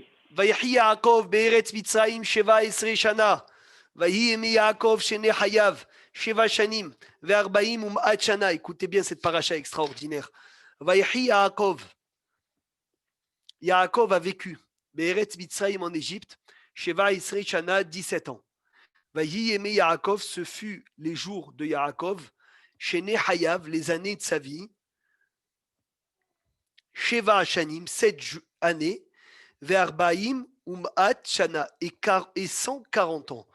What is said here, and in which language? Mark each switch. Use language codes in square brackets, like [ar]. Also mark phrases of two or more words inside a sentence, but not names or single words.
[he] ויחי יעקב בארץ מצרים 17 שנה. ויהי ימי יעקב שני חייו 7 שנים ו40 ומעט שנה. [fr] Écoutez bien cette paracha extraordinaire. [he] ויחי יעקב. [fr] Yaakov a vécu [he] בארץ מצרים [fr] en Égypte, 17 shana, 17 ans. [he] ויהי ימי יעקב, [fr] ce fut les jours de Yaakov, [he] שני חייו, [fr] les années de sa vie, [he] שבע שנים, [fr] 7 années, [he] וארבעים ומעט שנה, [fr] et 140 ans.